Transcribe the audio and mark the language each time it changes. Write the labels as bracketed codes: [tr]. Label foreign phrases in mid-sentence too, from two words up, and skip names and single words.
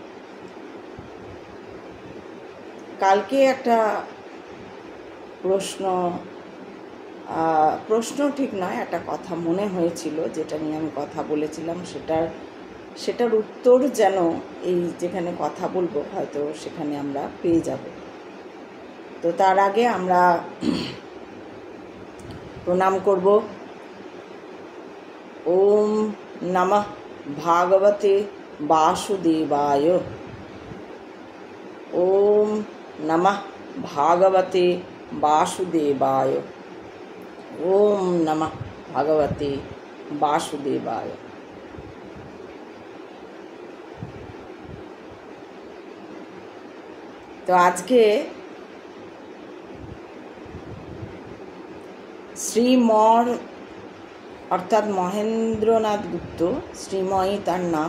[bn] কালকে একটা প্রশ্ন ঠিক নয়, একটা কথা মনে হয়েছিল যেটা নিয়ে আমি কথা বলেছিলাম, সেটার উত্তর যেন এই যেখানে কথা বলবো হয়তো সেখানে আমরা পেয়ে যাব। তো তার আগে আমরা প্রণাম করব। [sa] ওম নমঃ ভাগবতে বাসুদেবায়। ওম নমঃ ভাগবতে বাসুদেবায়। ওম নমঃ ভগবতে বাসুদেবায়। [bn] তো আজকে শ্রীমর অর্থাৎ মহেন্দ্রনাথ গুপ্ত, শ্রীময়ী তার নাম।